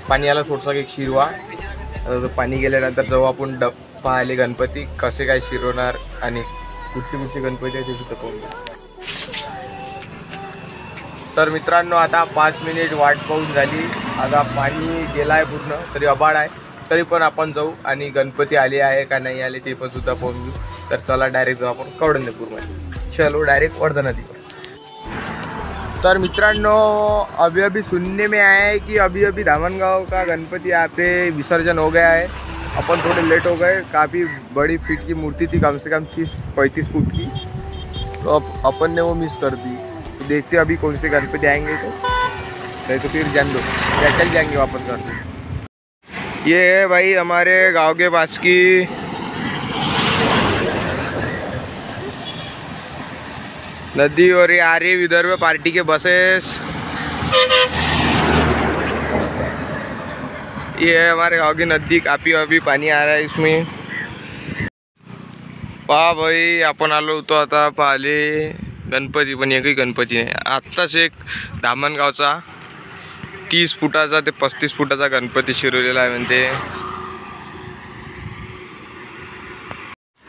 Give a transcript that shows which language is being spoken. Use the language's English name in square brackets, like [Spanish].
[Marathi] पाणी आलं थोडंसं एक शिरवा, आता पाणी गेल्यानंतर जाऊ आपण पाहिले गणपती कसे काय शिरवणार आणि कुठचे गणपती आहे ते सुद्धा पाहूया। तर मित्रांनो, आता 5 मिनिट वाट पाहून झाली, आता पाणी गेला आहे पूर्ण, तरी आभाळ आहे, तरी पण आपण जाऊ आणि गणपती आले आहे का नाही आले ते पण सुद्धा पाहून घेऊ। तर चला डायरेक्ट जाऊ आपण कौंडण्यपूरमध्ये, चलो डायरेक्ट वर्धा नदीवर। [Hindi] तर मित्रांनो, अभी सुनने में आया है कि अभी दामनगांव का गणपति यहाँ पे विसर्जन हो गया है। अपन थोड़े लेट हो गए, काफ़ी बड़ी फीट की मूर्ति थी, कम से कम 30-35 फुट की, तो अब अपन ने वो मिस कर दी। तो देखते अभी कौन से गणपति आएंगे, तो नहीं तो फिर जान दो, या चल जाएंगे वापस घर। ये है भाई हमारे गांव के पास की नदी, और ये आ रही विदर्भ पार्टी के बसेस। ये है हमारे गांव की नदी, काफी अभी पानी आ रहा है इसमें। [Marathi] पहा भाई, आपण आलो होतो आता पाहिले गणपती, पण एकही गणपती नाही। आत्ताच एक दामणगावचा 30 फुटाचा ते 35 फुटाचा गणपती शिरवलेला आहे म्हणते।